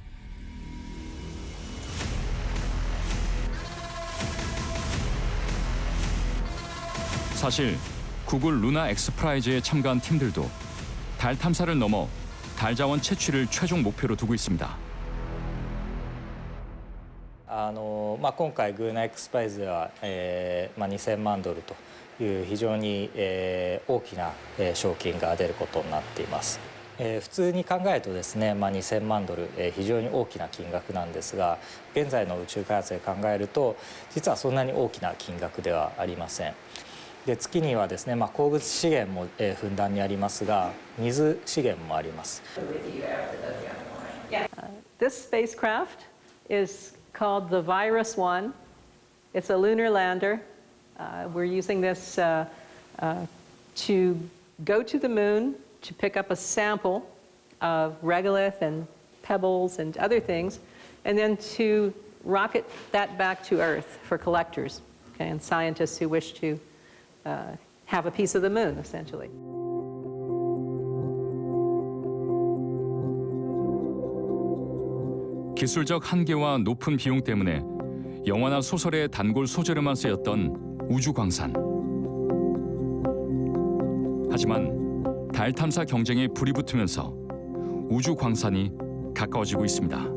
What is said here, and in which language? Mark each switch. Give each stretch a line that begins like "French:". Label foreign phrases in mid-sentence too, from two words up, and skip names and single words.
Korean: 사실 구글 루나 엑스프라이즈에 참가한 팀들도 달 탐사를 넘어 달 자원 채취를 최종 목표로 두고 있습니다.
Japanese: 今回グーナエクスプライズでは、2000万ドルという非常に、大きな、賞金が出ることになっています。普通に考えるとですね、2000万ドル、非常に大きな金額なんですが、現在の宇宙開発で考えると実はそんなに大きな金額ではありません。で月にはですね、鉱物資源も、ふんだんにありますが、水資源もあります。
English: This spacecraft is called the Virus One. It's a lunar lander. We're using this to go to the moon to pick up a sample of regolith and pebbles and other things, and then to rocket that back to Earth for collectors, okay, and scientists who wish to have a piece of the moon, essentially.
Korean: 기술적 한계와 높은 비용 때문에 영화나 소설의 단골 소재로만 쓰였던 우주 광산. 하지만 달 탐사 경쟁에 불이 붙으면서 우주 광산이 가까워지고 있습니다.